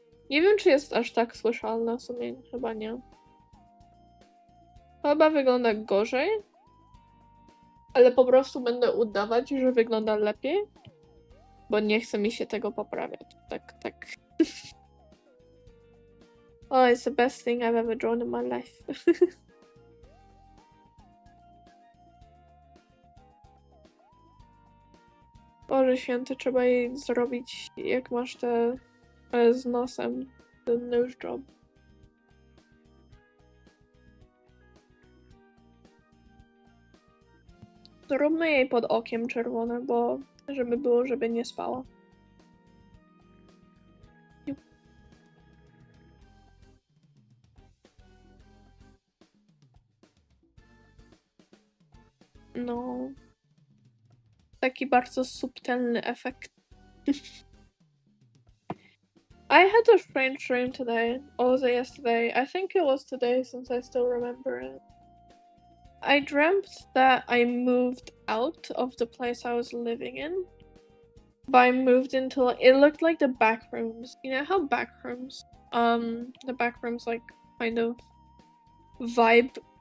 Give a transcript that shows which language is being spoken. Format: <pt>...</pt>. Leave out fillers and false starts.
<pl>Nie wiem, czy jest aż tak słyszalna, w sumie chyba nie. Chyba wygląda gorzej, ale po prostu będę udawać, że wygląda lepiej, bo nie chce mi się tego poprawiać. Tak.</pl> <en>Oh, it's the best thing I've ever drawn in my life.</en> <pl>Boże święty, trzeba jej zrobić, jak masz te z nosem, ten nose job. Zróbmy jej pod okiem czerwone, bo żeby było, żeby nie spała. No. Taki bardzo subtelny efekt.</pl> <en>I had a strange dream today. Or was it yesterday? I think it was today since I still remember it. I dreamt that I moved out of the place I was living in. But I moved into like, it looked like the back rooms. You know how back rooms, the back rooms like kind of vibe.</en>